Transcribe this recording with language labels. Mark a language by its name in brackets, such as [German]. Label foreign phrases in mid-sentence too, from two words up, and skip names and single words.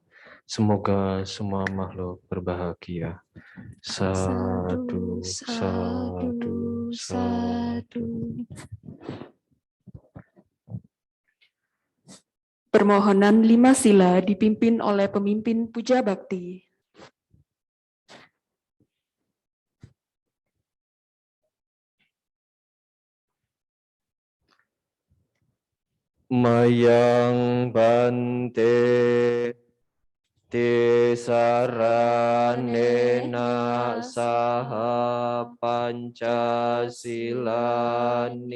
[Indonesian] Semoga semua makhluk berbahagia. [Pali] Sadu, sadu, sadu. [Indonesian] Permohonan 5 sila dipimpin oleh pemimpin puja bakti. [Pali] Mayang bante tisaranena saha pancasila